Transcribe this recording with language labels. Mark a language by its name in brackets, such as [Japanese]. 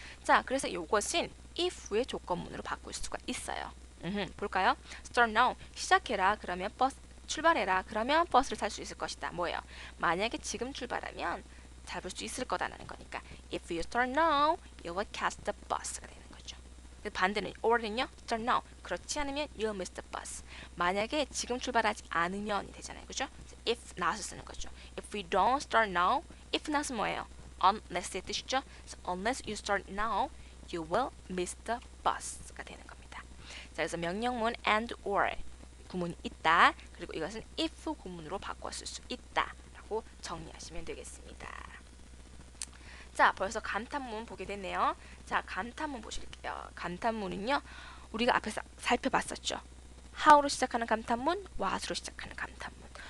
[Korean] 자, 그래서 이것은 if의 조건문으로 바꿀 수가 있어요. 볼까요? start now, 시작해라, 그러면 버스 출발해라, 그러면 버스를 탈 수 있을 것이다. 뭐예요? 만약에 지금 출발하면 잡을 수 있을 거다라는 거니까 [English] if you start now, you will catch the bus [Korean] 가 되는 거죠. [English] 반대는 or는요, start now, [Korean] 그렇지 않으면 [English] you'll miss the bus. [Korean] 만약에 지금 출발하지 않으면이 되잖아요, 그죠? if not을 쓰는 거죠. [English] if we don't start now, if not은 [Korean] 뭐예요? unless의 뜻이죠. [English] so unless you start now, you will miss the bus가 되는 겁니다. [Korean] 자, 그래서 명령문 and or 구문이 있다. 그리고 이것은 if 구문으로 바꿔 쓸 수 있다 라고 정리하시면 되겠습니다. 자, 벌써 감탄문 보게 됐네요. 자, 감탄문 보실게요. 감탄문은요, 우리가 앞에서 살펴봤었죠. how로 시작하는 감탄문, what으로 시작하는 감탄문.